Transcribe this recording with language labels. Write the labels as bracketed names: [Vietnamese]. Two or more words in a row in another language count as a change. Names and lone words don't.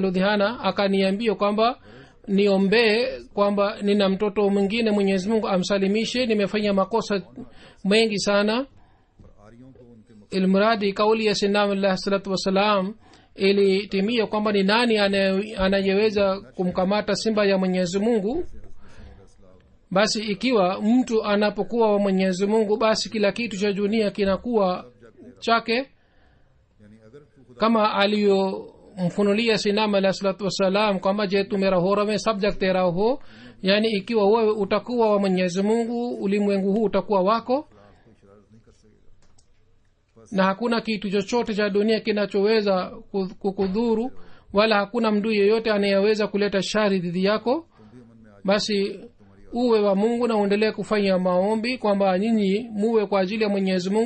[Swahili] ludhiana akaniambia kwamba niombee kwamba nina mtoto mwingine mwenyezi mungu amsalimishe nimefanya makosa mengi sana ilmuradi kauli ya sinam [Arabic] عليه الصلاة والسلام [Swahili] ilitimia kwamba ni nani anayeweza kumkamata simba ya mwenyezi mungu basi ikiwa mtu anapokuwa wa mwenyezi mungu basi kila kitu cha dunia kinakuwa chake kama aliyomfunulia sinam [Arabic] عليه الصلاة والسلام [Swahili] kwamba [Urdu] جے تو میرا ہو رہے سب جگ تیرا ہو [Swahili] yani ikiwa wewe utakuwa wa mwenyezi mungu ulimwengu huu utakuwa wako na hakuna kitu chochote cha dunia kinachoweza kukudhuru wala hakuna mtu yeyote anayeweza kuleta shari dhidi yako basi uwe wa mungu na uendelee kufanya maombi kwamba nyinyi muwe kwa ajili ya mwenyezi mungu.